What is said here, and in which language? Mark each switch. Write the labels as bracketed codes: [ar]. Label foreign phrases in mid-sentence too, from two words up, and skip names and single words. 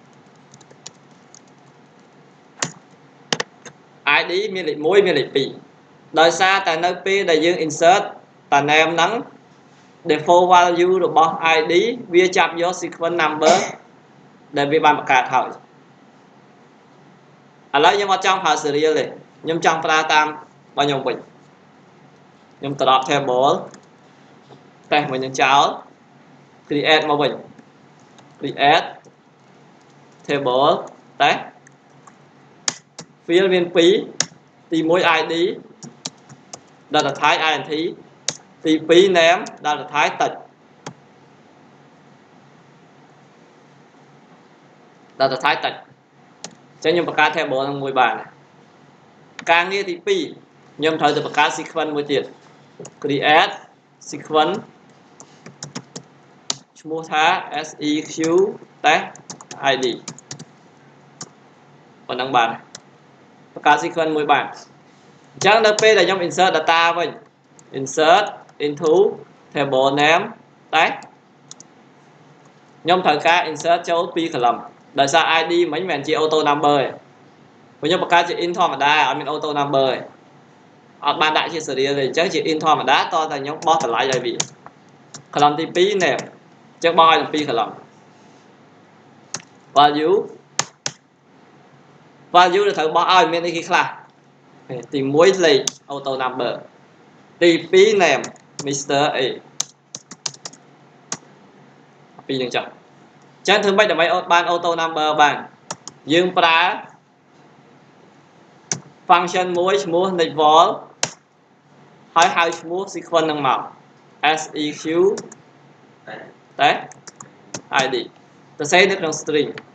[km] id មានលេខ1មានលេខ2ដោយសារតែនៅពេលដែលយើង insert តា name ហ្នឹង [en] default value [km] របស់ id វាចាប់យក [en] sequence number [km] ដែលវាបានបង្កើតហើយ ឥឡូវខ្ញុំអត់ចង់ប្រើ serial ទេខ្ញុំចង់ប្រើតាមរបស់ខ្ញុំវិញខ្ញុំ [en] drop table test [km] មួយនឹងចោល create មកវិញ [en] create table test field [km] មាន2ទី1 [en] id data type int [km] ទី2 [en] name data type text data type [km] តិចចឹងខ្ញុំបង្កើត table នឹងមួយបានការងារទី2ខ្ញុំត្រូវទៅបង្កើត sequence មួយទៀត [en] create sequence [km] ឈ្មោះថា [en] seq test id [km] ប៉ុណ្ណឹងបានបង្កើត sequence មួយបានអញ្ចឹងនៅពេលដែលខ្ញុំ [en] insert data [km] វិញ [en] insert into table name [km] តែ ខ្ញុំត្រូវការ insert ចូល2 column ដោយសារ id មិនមែនជា [en] auto number [km] ទេព្រោះខ្ញុំបង្កើតជា int ធម្មតាអត់មាន [en] auto number [km] ទេអត់បានដាក់ជា serial ទេអញ្ចឹងជា int ធម្មតាតតែខ្ញុំបោះតម្លៃឲ្យវា column ទី2 name អញ្ចឹងបោះឲ្យទាំង2 [en] column value [km] ដែលត្រូវបោះឲ្យមានអីគេខ្លះទី1លេខ [en] auto number [km] ទី2 name Mr. A ពីរយ៉ាងចឹងធ្វើម៉េចដើម្បីបាន [en] auto number [km] បានយើងប្រើ function មួយឈ្មោះ nextval ហើយហៅឈ្មោះ sequence នឹងមក seq តែ id ទៅសេនៅក្នុង string